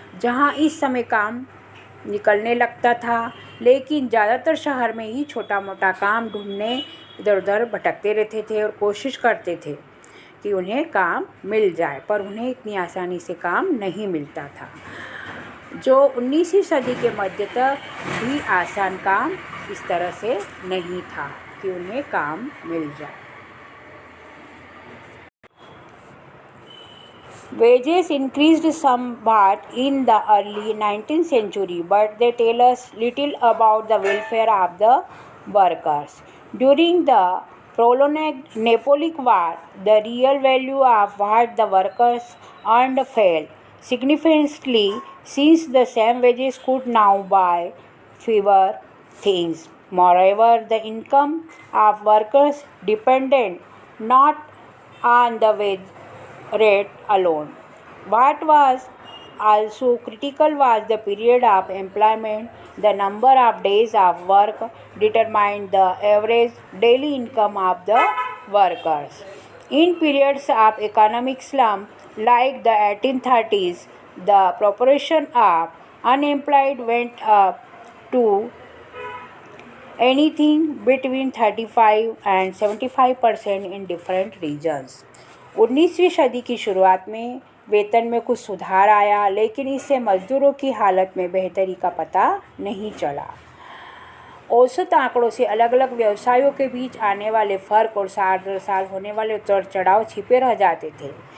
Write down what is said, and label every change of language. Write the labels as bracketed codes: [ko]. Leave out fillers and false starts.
[hi] जहाँ इस समय काम निकलने लगता था, लेकिन ज़्यादातर शहर में ही छोटा मोटा काम ढूंढने इधर उधर भटकते रहते थे और कोशिश करते थे कि उन्हें काम मिल जाए, पर उन्हें इतनी आसानी से काम नहीं मिलता था। जो 19वीं सदी के मध्य तक भी आसान काम इस तरह से नहीं था कि उन्हें काम मिल जाए। [en] Wages increased somewhat in the early 19th century, but they tell us little about the welfare of the workers. During the prolonged Napoleonic War, the real value of what the workers earned fell significantly, since the same wages could now buy fewer things. Moreover, the income of workers depended not on the wage rate alone. What was also critical was the period of employment. The number of days of work determined the average daily income of the workers. In periods of economic slump like the 1830s, the proportion of unemployed went up to anything between 35 and 75% in different regions. [hi] 19वीं सदी की शुरुआत में वेतन में कुछ सुधार आया, लेकिन इससे मज़दूरों की हालत में बेहतरी का पता नहीं चला। औसत आंकड़ों से अलग अलग व्यवसायों के बीच आने वाले फ़र्क और साल दर साल होने वाले उतार चढ़ाव छिपे रह जाते थे।